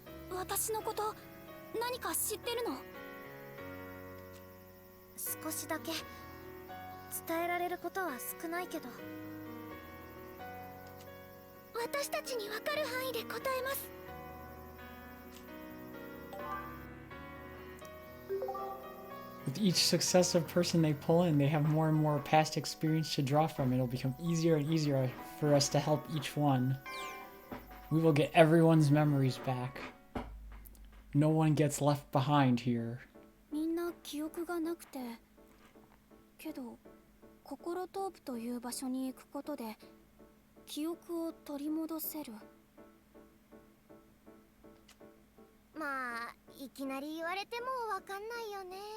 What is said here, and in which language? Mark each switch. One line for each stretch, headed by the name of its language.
Japanese: 私のこと何か知ってるの？少しだけ伝えられることは少ないけど、私たちに分かる範囲で答えます。
English: With each successive person they pull in, they have more and more past experience to draw from. It'll become easier and easier for us to help each one. We will get everyone's memories back. No one gets left behind here.
Japanese: みんな記憶がなくて、けど心トープという場所に行くことで記憶を取り戻せる。まあいきなり言われてもわかんないよね。